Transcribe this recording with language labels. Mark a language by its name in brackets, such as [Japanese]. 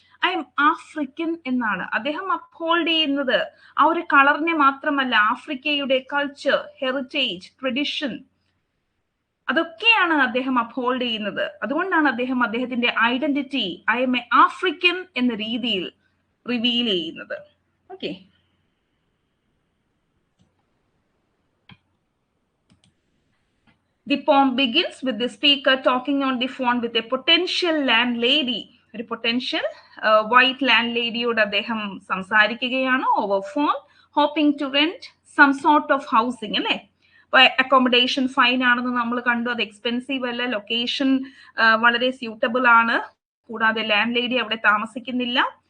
[Malayalam] I M African എന്നാണ് അദ്ദേഹം uphold ചെയ്യുന്നത്. ആ ഒരു കളറിനെ മാത്രമല്ല, ആഫ്രിക്കയുടെ കൾച്ചർ, ഹെറിറ്റേജ്, ട്രഡിഷൻ, അതൊക്കെയാണ് അദ്ദേഹം അപ്ഹോൾഡ് ചെയ്യുന്നത്. അതുകൊണ്ടാണ് അദ്ദേഹം അദ്ദേഹത്തിന്റെ identity I M A African എന്ന രീതിയിൽ റിവീൽ ചെയ്യുന്നത്. [English] Okay, the poem begins with the speaker talking on the phone with a potential landlady. [Malayalam] ഒരു പൊട്ടൻഷ്യൽ വൈറ്റ് ലാൻഡ് ലേഡിയോട് അദ്ദേഹം സംസാരിക്കുകയാണ് over phone, [English] hoping to rent some sort of housing [Malayalam] അല്ലെ. Accommodation fine ആണെന്ന് നമ്മൾ കണ്ടു, അത് എക്സ്പെൻസീവ് അല്ല, ലൊക്കേഷൻ വളരെ സ്യൂട്ടബിൾ ആണ്, കൂടാതെ ലാൻഡ് ലേഡി അവിടെ താമസിക്കുന്നില്ല.